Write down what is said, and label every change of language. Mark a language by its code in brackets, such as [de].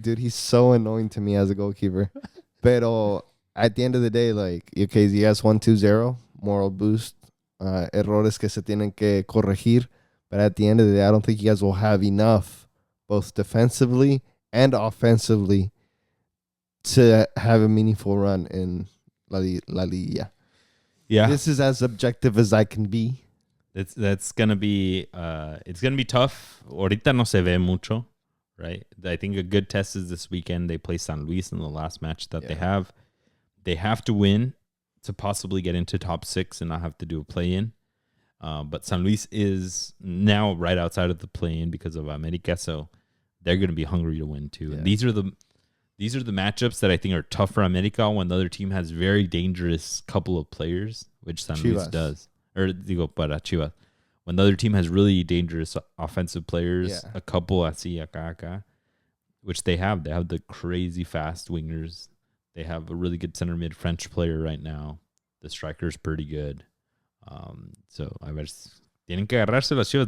[en] Dude, he's so annoying to me as a goalkeeper. Pero at the end of the day, like, okay, you guys won 2-0. Moral boost. [es] Errores que se tienen que corregir. [en] But at the end of the day, I don't think you guys will have enough, both defensively and offensively, to have a meaningful run in La Liga. Yeah. This is as objective as I can be. That's going to be it's going to be tough. [es] Ahorita no se ve mucho, [en] right? I think a good test is this weekend. They play San Luis in the last match that they have. They have to win to possibly get into top 6 and not have to do a play-in. But San Luis is now right outside of the play-in because of America, so they're going to be hungry to win too. Yeah. And these are the matchups that I think are tough for America when the other team has very dangerous couple of players, which San Luis does. Or [es] digo para Chivas. [en] When the other team has really dangerous offensive players, a couple [es] así acá, [en] which they have. They have the crazy fast wingers. They have a really good center mid French player right now. The striker's pretty good. So I guess [es] tienen que agarrarse las Chivas.